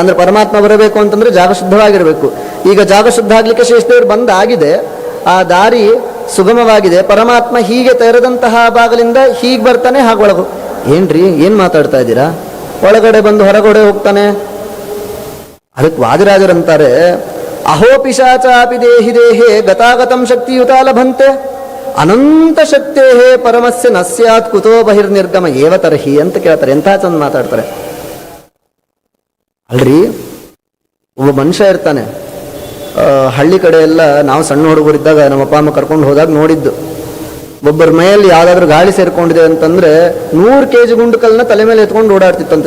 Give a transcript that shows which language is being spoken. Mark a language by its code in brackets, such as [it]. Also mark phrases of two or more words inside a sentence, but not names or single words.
[kn] ಅಂದ್ರೆ ಪರಮಾತ್ಮ ಬರಬೇಕು ಅಂತಂದ್ರೆ ಜಾಗ ಶುದ್ಧವಾಗಿರ್ಬೇಕು. ಈಗ ಜಾಗ ಶುದ್ಧ ಆಗ್ಲಿಕ್ಕೆ ಶೇಷದೇವರು ಬಂದಾಗಿದೆ, ಆ ದಾರಿ ಸುಗಮವಾಗಿದೆ. ಪರಮಾತ್ಮ ಹೀಗೆ ತೆರೆದಂತಹ ಬಾಗಿಲಿಂದ ಹೀಗೆ ಬರ್ತಾನೆ, ಹಾಗೊಳಗು. ಏನ್ರಿ ಏನ್ ಮಾತಾಡ್ತಾ ಇದ್ದೀರಾ? ಒಳಗಡೆ ಬಂದು ಹೊರಗಡೆ ಹೋಗ್ತಾನೆ. ಅದಕ್ಕೆ ವಾದಿರಾಜರಂತಾರೆ, [sa] ಅಹೋ ಪಿಶಾಚಾಪಿ ದೇಹಿ ದೇಹೇ ಗತಾಗತಂ ಶಕ್ತಿಯುತ ಲಭಂತೆ ಅನಂತ ಶಕ್ತೇ ಪರಮಸ್ಯ ನಸ್ಯಾತ್ ಕುತೋ ಬಹಿರ್ನಿರ್ಗಮ ಏವ ತರ್ಹಿ [kn] ಅಂತ ಕೇಳ್ತಾರೆ. ಎಂಥ ಚಂದ ಮಾತಾಡ್ತಾರೆ ಅಲ್ರಿ. ಒಬ್ಬ ಮನುಷ್ಯ ಇರ್ತಾನೆ, ಹಳ್ಳಿ ಕಡೆ ಎಲ್ಲ ನಾವು ಸಣ್ಣ ಹುಡುಗರಿದ್ದಾಗ ನಮ್ಮ ಅಪ್ಪ ಅಮ್ಮ ಕರ್ಕೊಂಡು ಹೋದಾಗ ನೋಡಿದ್ದು, ಒಬ್ಬರ ಮೈಯಲ್ಲಿ ಯಾವ್ದಾದ್ರು ಗಾಳಿ ಸೇರ್ಕೊಂಡಿದೆ ಅಂತಂದ್ರೆ 100 kg ಗುಂಡು ಕಲ್ಲನ್ನ ತಲೆ ಮೇಲೆ ಎತ್ಕೊಂಡು ಓಡಾಡ್ತಿತ್ತಂತೆ.